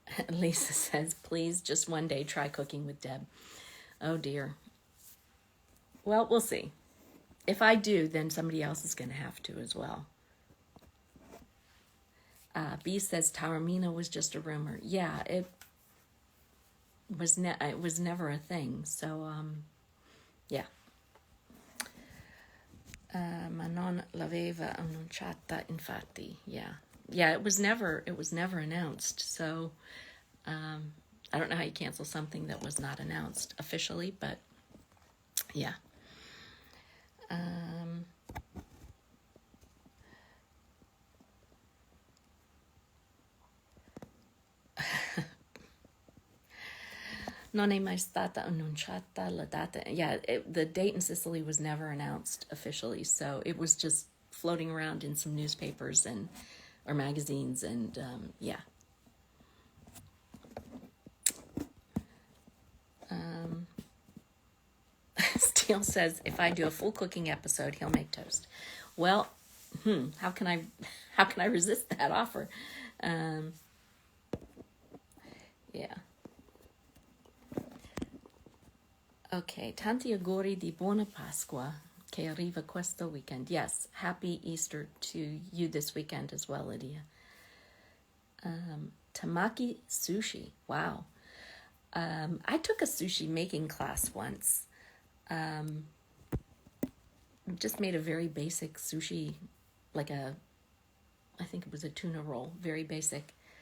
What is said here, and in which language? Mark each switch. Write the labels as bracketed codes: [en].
[en] Lisa says, please, just one day try cooking with Deb. Oh dear. Well, we'll see. If I do, then somebody else is going to have to as well. B says Taormina was just a rumor. Yeah, it was never a thing. So, yeah. [it] Ma non l'aveva annunciata, infatti. [en] Yeah, it was never announced. So, I don't know how you cancel something that was not announced officially, but yeah. [it] Non è mai stata annunciata la data. [en] Yeah, the date in Sicily was never announced officially, so it was just floating around in some newspapers or magazines, and yeah. Steele says if I do a full cooking episode, he'll make toast. Well, how can I resist that offer? Yeah. [it] Ok, tanti auguri di buona Pasqua che arriva questo weekend. [en] Yes, happy Easter to you this weekend as well, Lydia. Tamaki sushi. Wow. I took a sushi making class once. Just made a very basic sushi, I think it was a tuna roll, very basic.